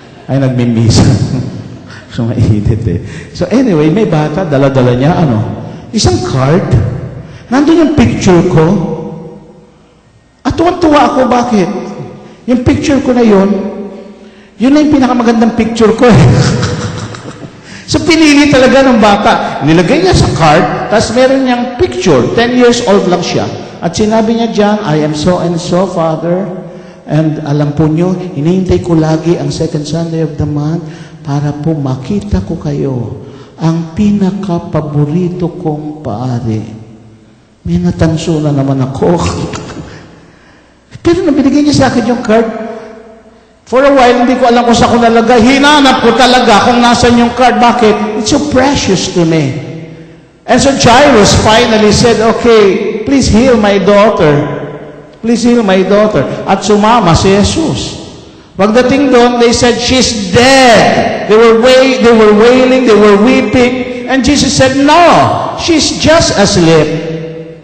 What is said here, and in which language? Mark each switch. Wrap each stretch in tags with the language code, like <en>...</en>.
<tl>Ay, nagmimisa. So, mainit eh. So, anyway, may bata, dala-dala niya, isang card. Nandun yung picture ko. At tuwan-tuwa ako, bakit? Yung picture ko na yun na yung pinakamagandang picture ko eh. So, pinili talaga ng bata. Nilagay niya sa card, tapos meron niyang picture. 10 years old lang siya. At sinabi niya dyan,</tl> <en>I am so and so, Father.</en> <tl>And alam po nyo, hinihintay ko lagi ang</tl> <en>second Sunday of the month</en> <tl>para po makita ko kayo. Ang pinaka-paborito kong pare. May natanso na naman ako. Pero nang binigay niya sa akin yung card,</tl> <en>for a while,</en> <tl>hindi ko alam kung saan ko nalagay. Hinanap ko talaga kung nasan yung card. Bakit?</tl> <en>It's so precious to me. And so Jairus finally said, okay, please heal my daughter. Please heal my daughter.</en> <tl>At sumama si Jesus. Pagdating doon,</tl> <en>they said, she's dead. They were wailing, they were weeping. And Jesus said, no, she's just asleep.</en>